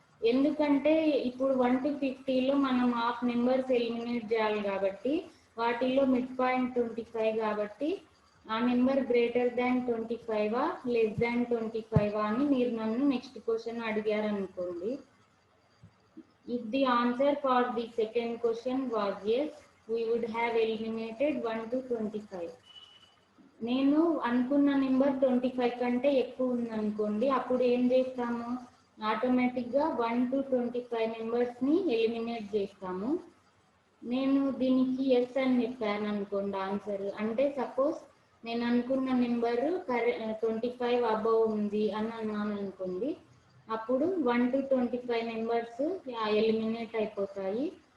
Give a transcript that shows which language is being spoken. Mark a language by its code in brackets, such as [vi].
[te] ఎందుకంటే ఇప్పుడు 1 to 50లో మనం హాఫ్ నెంబర్స్ ఎలిమినేట్ చేయాలి కాబట్టి వాటిల్లో మిడ్ పాయింట్ 25 కాబట్టి ఆ number [en] greater than 25 less than 25 [te] అని మీరు నన్ను నెక్స్ట్ క్వశ్చన్ అడిగారు అనుకోండి. [en] If the answer for the second question was yes, we would have eliminated 1 to 25. [te] నేను అనుకున్న నెంబర్ 25 కంటే ఎక్కువ ఉందనుకోండి, అప్పుడు ఏం చేస్తాము, ఆటోమేటిక్గా 1 to 25 నెంబర్స్ని ఎలిమినేట్ చేస్తాము. నేను దీనికి ఎస్ అని చెప్పాను అనుకోండి ఆన్సర్, అంటే సపోజ్ నేను అనుకున్న నెంబరు 25 అబవ్ ఉంది అని అన్నాను అనుకోండి, అప్పుడు 1 to 25 నెంబర్స్ ఎలిమినేట్ అయిపోతాయి.